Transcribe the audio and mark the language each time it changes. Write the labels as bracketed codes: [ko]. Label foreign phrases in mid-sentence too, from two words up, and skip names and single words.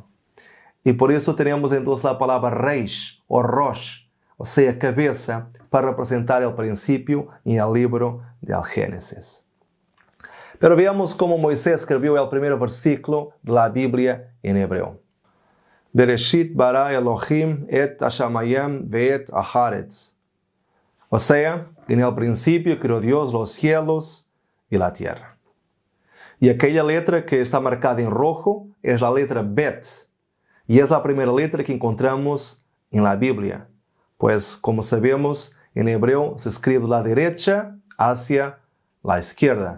[es] Y por eso tenemos entonces la palabra Reish o Rosh, o sea, cabeza, para representar el principio en el libro del Génesis. Pero veamos cómo Moisés escribió el primer versículo de la Biblia en hebreo. [he] בראשית ברא אלהים את השמים ואת הארץ. [es] O sea, en el principio creó Dios los cielos y la tierra. Y aquella letra que está marcada en rojo es la letra Bet. Y es la primera letra que encontramos en la Biblia. Pues, como sabemos, en hebreo se escribe de la derecha hacia la izquierda.